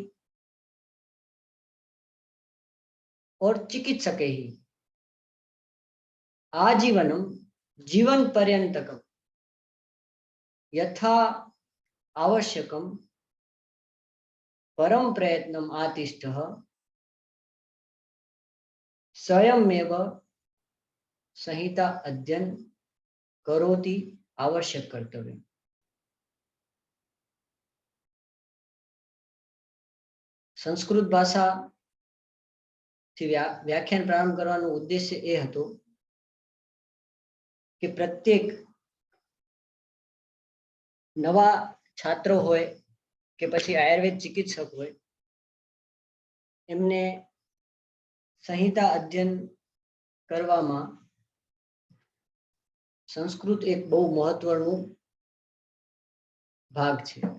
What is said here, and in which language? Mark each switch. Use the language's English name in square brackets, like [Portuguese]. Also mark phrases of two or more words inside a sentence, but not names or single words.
[Sanskrit] और चिकित्सकैः आजीवनं जीवन पर्यन्तकं यथा आवश्यकं परम प्रयत्नम् आतिष्ठः स्वयमेव संहिता अध्ययन करोति आवश्यक कर्तव्य। [Gujarati] સંસ્કૃત ભાષા થી વ્યાખ્યાન પ્રારંભ કરવાનો ઉદ્દેશ્ય એ હતો કે પ્રત્યેક નવા છાત્રો હોય કે પછી આયુર્વેદ ચિકિત્સક હોય એમને સંહિતા અધ્યયન કરવામાં સંસ્કૃત એક બહુ મહત્વનો ભાગ છે।